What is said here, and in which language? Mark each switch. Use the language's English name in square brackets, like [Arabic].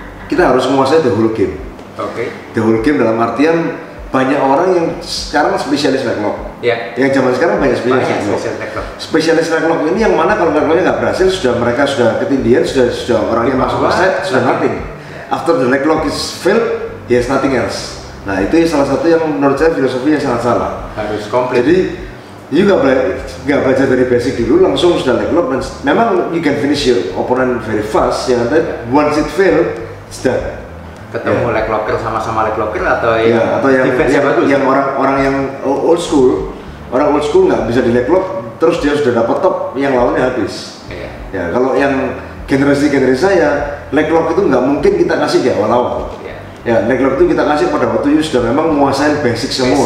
[Indonesian] kita harus menguasai [English] the whole game. The whole game [Indonesian] dalam artian banyak orang yang sekarang spesialis leg lock. Yang zaman sekarang banyak spesialis leg lock. Spesialis leg lock ini yang mana kalau leg locknya nggak berhasil, mereka sudah ketindihan, sudah orangnya masuk ke set, sudah nothing. [English] After the leg lock is failed, he has nothing else. [Indonesian] Nah itu salah satu yang menurut saya filosofi yang sangat salah. Harus komplit. Jadi you nggak belajar dari basic dulu langsung sudah leg lock, dan memang [English] you can finish your opponent very fast. [Indonesian] Yang [English] once it fail, it's done. [Indonesian] Ketemu leg locker sama-sama leg locker atau yang bagus. Yang orang yang old school nggak bisa di leg lock, terus dia sudah dapat top, yang lawannya habis. Ya kalau yang generasi saya, leg lock itu nggak mungkin kita kasih di awal-awal. Ya leg lock itu kita kasih pada waktu you sudah memang menguasai basic semua.